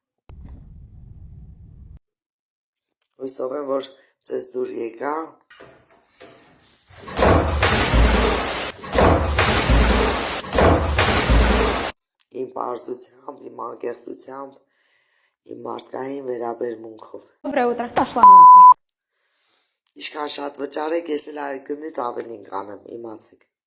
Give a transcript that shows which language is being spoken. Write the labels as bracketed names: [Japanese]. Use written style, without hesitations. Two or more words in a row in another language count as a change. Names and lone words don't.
[Armenian] Հույսով եմ, որ ձեզ դուր եկա։ Իմ պարզությամբ, իմ անկեղծությամբ, իմ մարդկային վերաբերմունքով։ [Russian] Доброе утро. Пошла нахуй. [Armenian] Ինչքան շատ վճարեք, ես էլ այդ գնից ավելին կանեմ, իմացեք։